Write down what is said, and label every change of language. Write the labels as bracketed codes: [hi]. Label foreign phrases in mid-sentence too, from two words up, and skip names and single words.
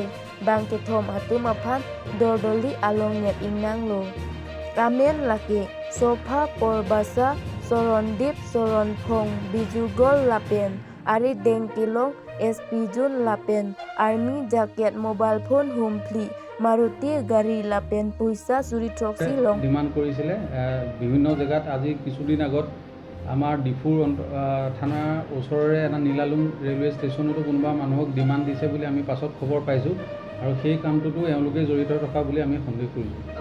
[mjw] Bangkithom atum apan dordoli along net ingnang lo. Ramen laki sofa porbasa soron dip soron phong bijugol lapen. Ari deng kilong SP Jun lapen. [en] Army jacket mobile phone [mjw] humpli. মাৰুতি গাড়ী লাপেন [as] পইচা চুৰি [mjw] ট্ৰক্সি লং [as] ডিমাণ্ড কৰিছিলে বিভিন্ন জেগাত আজি কিছুদিন আগত আমাৰ ডিফুৰ থানাৰ ওচৰৰে এটা নীলালুং ৰেলৱে ষ্টেচনতো কোনোবা মানুহক ডিমাণ্ড দিছে বুলি আমি পাছত খবৰ পাইছোঁ আৰু সেই কামটোতো এওঁলোকে জড়িত থকা বুলি আমি সন্দেহ কৰিছোঁ।